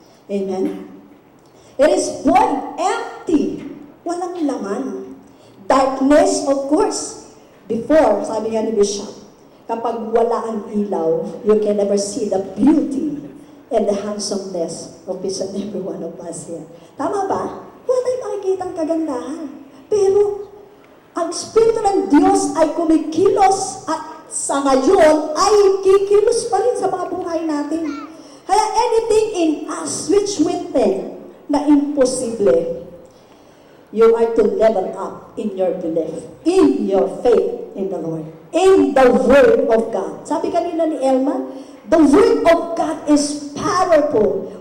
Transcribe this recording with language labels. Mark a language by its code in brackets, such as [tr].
[en] Amen? It is void, empty. [tl] Walang laman. [en] Darkness, of course. Before, [tl] sabi nga ni Bishop, kapag wala ang ilaw, [en] you can never see the beauty and the handsomeness of each and every one of us here. [tl] Tama ba? Wala tayong makikitang kagandahan. Pero, ang Espiritu ng Diyos ay kumikilos at sa ngayon ay kikilos pa rin sa mga buhay natin. [en] Kaya anything in us which we think [tl] na imposible, [en] you are to level up in your belief, in your faith in the Lord, in the Word of God. [tl] Sabi kanina ni [en] Elma, the Word of God is powerful.